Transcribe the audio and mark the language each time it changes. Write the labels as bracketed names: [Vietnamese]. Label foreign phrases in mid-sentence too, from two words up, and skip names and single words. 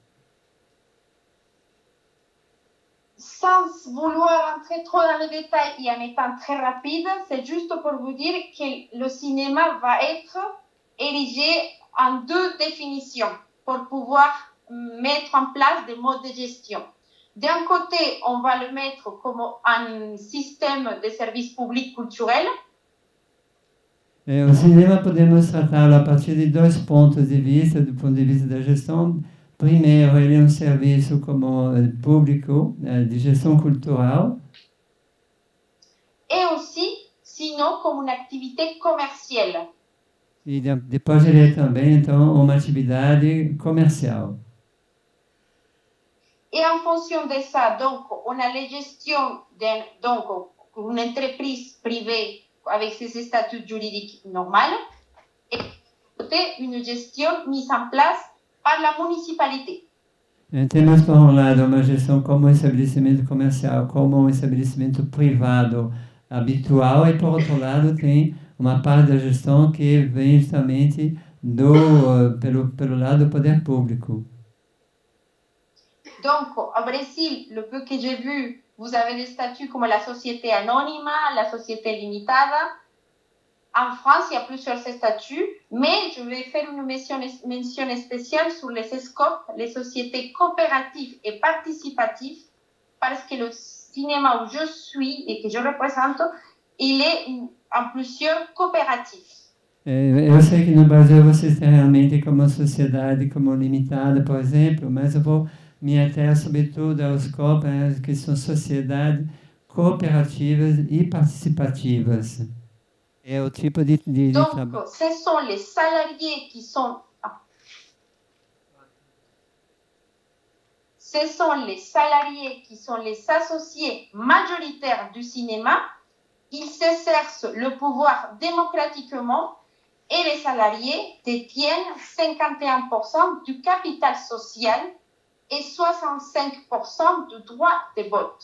[French] Sans vouloir entrer trop dans les détails et en étant très rapide, c'est juste pour vous dire que le cinéma va être érigé en deux définitions pour pouvoir mettre en place des modes de gestion. D'un côté, on va le mettre comme un système de services publics culturels. [Portuguese] O cinema podemos tratá-lo a partir de dois pontos de vista, do ponto de vista da gestão. Primeiro, ele é serviço como público, de gestão cultural. [French] Et aussi, sinon, comme une activité commerciale. [Portuguese] E depois ele é também, então, uma atividade comercial. [French] Et en fonction de ça, donc, on a les gestions d'une entreprise privée avec ses statuts juridiques normaux et une gestion mise en place par la municipalité. [Portuguese] Temos, por um lado, uma gestão como um estabelecimento comercial, como um estabelecimento privado habitual, e, por outro lado, tem uma parte da gestão que vem justamente pelo lado do poder público. [French] Donc, au Brésil, le peu que j'ai vu, vous avez des statuts comme la société anonyma, la société limitada. En France, il y a plusieurs statuts, mais je vais faire une mention spéciale sur les SCOP, les sociétés coopératives et participatives, parce que le cinéma où je suis et que je représente, il est en plusieurs coopératives. [Portuguese] Eu sei que no Brasil vocês têm realmente como sociedade como limitada, por exemplo, mas eu vou me ater sobretudo aos COP, que são sociedades cooperativas e participativas. É o tipo de trabalho. [French] Donc, ce sont les salariés qui sont... Ce sont les salariés qui sont les associés majoritaires du cinéma. Ils s'exercent le pouvoir démocratiquement et les salariés détiennent 51% du capital social et 65% du droit de vote.